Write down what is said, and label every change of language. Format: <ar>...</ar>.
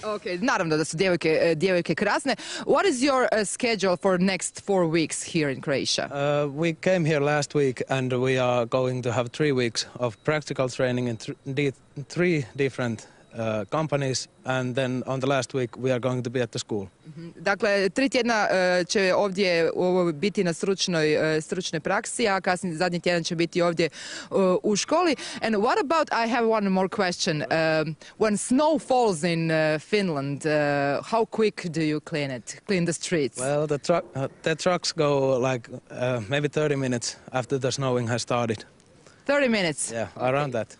<hr>Okay, naravno da su djevojke krasne.</hr> <en>What is your schedule for next 4 weeks here in Croatia? We came here last week and we are going to have 3 weeks of practical training in 3 different companies and then on the last week we are going to be at the school.</en> <hr>Dakle, 3 tjedna će ovdje biti na stručnoj praksi, a kasnije zadnji tjedan će biti ovdje u školi.</hr> <en>And what about, I have one more question. When snow falls in Finland, how quick do you clean the streets? Well, the trucks go like maybe 30 minutes after the snowing has started. 30 minutes. Yeah, around that.</en>